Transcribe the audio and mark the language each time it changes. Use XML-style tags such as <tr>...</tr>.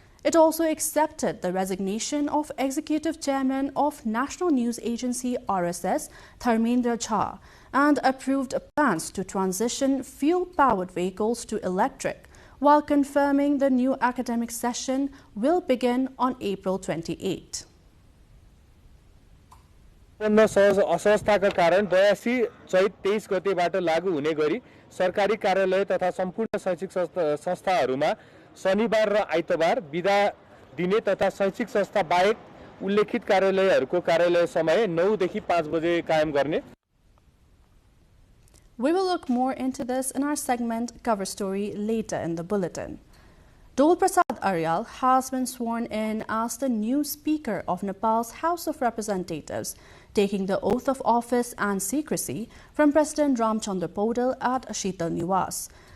<en>It also accepted the resignation of Executive Chairman of National News Agency RSS, Dharmendra Jha, and approved plans to transition fuel-powered vehicles to electric, while confirming the new academic session will begin on April 28.</en> <ne>असहजताका कारण 82 चैत 23 गतेबाट लागू हुने गरी सरकारी कार्यालय तथा सम्पूर्ण शैक्षिक संस्थाहरूमा शनिबार र आइतबार बिदा दिने तथा शैक्षिक संस्था बाहेक उल्लेखित कार्यालयहरूको कार्यालय समय 9 देखि 5 बजे कायम गर्ने.</ne> <en>We will look more into this in our segment Cover Story later in the bulletin. Dol Prasad Aryal has been sworn in as the new Speaker of Nepal's House of Representatives, taking the oath of office and secrecy from President Ramchandra Podal at Sheetal Niwas.</en>